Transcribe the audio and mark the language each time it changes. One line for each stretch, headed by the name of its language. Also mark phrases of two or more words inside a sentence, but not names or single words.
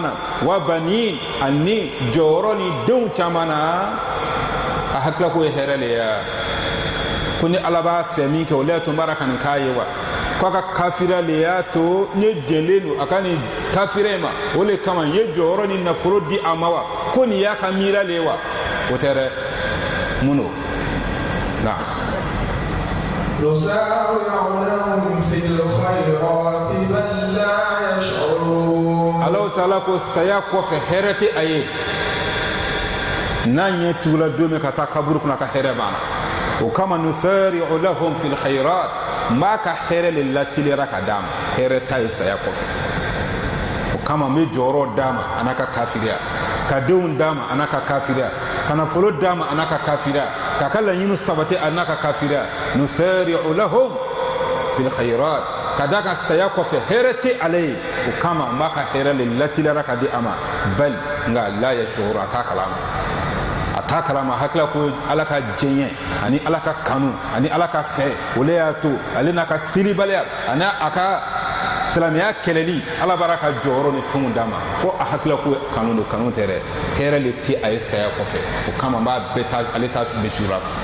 Bambara: na wa banin ani jɔyɔrɔ ni denw caman na a hakila k'o ye hɛrɛ le ye ko ni ala b'a fɛ min kɛ o le y'a to n b'a ka nin k'a ye wa k'a ka kafiriya le y'a to n ye jɛnlen don a ka nin kafiriya in ma o le kama n ye jɔyɔrɔ ni nafolo di a ma wa ko nin y'a ka miira le ye wa o tɛ dɛ mun don na.
Arabic: نسارع لهم في الخيرات بل لا يشعرون
Bambara: Allahu taala ko saya kɔfɛ hɛrɛ tɛ a ye n'a ɲɛ tugula don min ka taa kaburu kɔnɔ a ka hɛrɛ b'a la o kama
Arabic: نسارع لهم في الخيرات
Bambara: n b'a ka hɛrɛ le lateliyara ka d'a ma hɛrɛ ta ye saya kɔfɛ o kama n bɛ jɔyɔrɔ d'a ma a n'a ka kafiriya ka denw d'a ma a n'a ka kafiriya ka nafolo d'a ma a n'a ka kafiriya k'a ka laɲini sabati a n'a ka kafiriya
Arabic: نسارع لهم في الخيرات
Bambara: ka d'a kan saya kɔfɛ hɛrɛ tɛ ale ye o kama n b'a ka hɛrɛ le lateliyara ka di a ma bal nka
Arabic: لا يشعرون
Bambara: a t'a kalama a t'a kalama hakila ko ala ka jɛɲɛ ani ala ka kanu ani ala ka fɛ o le y'a to ale n'a ka siribaliya ani a ka silamɛya kɛlɛli ala b'a ka jɔyɔrɔ ni fɛnw d'a ma ko a hakila ko kanu don kanu tɛ dɛ hɛrɛ le tɛ a ye saya kɔfɛ o kama n b'a bɛɛ ta ale ta bɛ sura